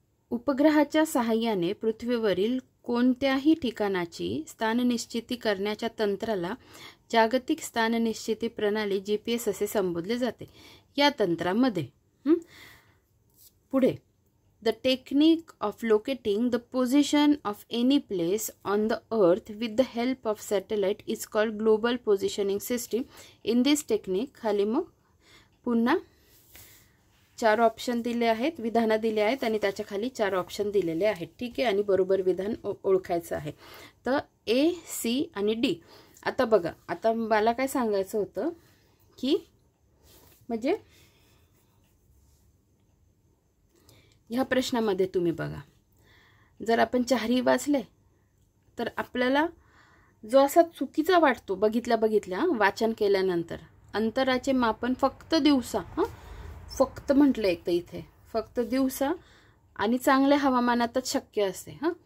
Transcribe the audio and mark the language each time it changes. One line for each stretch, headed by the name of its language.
Marathi: उपग्रहाच्या सहाय्याने पृथ्वीवरील कोणत्याही ठिकाणाची स्थाननिश्चिती करण्याच्या तंत्राला जागतिक स्थाननिश्चिती प्रणाली GPS असे संबोधले जाते. या तंत्रामध्ये पुढे
English: the technique of locating the position of any place on the earth with the help of satellite is called global positioning system. In this technique
Marathi: खाली मग पुन्हा 4 ऑप्शन दिले आहेत, विधानं दिले आहेत आणि त्याच्या खाली 4 ऑप्शन दिलेले आहेत. ठीक आहे, आणि बरोबर विधान ओळखायचं आहे. तर A, C आणि D. आता बघा, आता मला काय सांगायचं होतं की म्हणजे ह्या प्रश्नामध्ये तुम्ही बघा, जर आपण 4ही वाचले तर आपल्याला जो असा चुकीचा वाटतो बघितल्या वाचन केल्यानंतर, अंतराचे मापन फक्त दिवसा, फक्त म्हटलं एक तर इथे फक्त दिवसा आणि चांगल्या हवामानातच शक्य असते.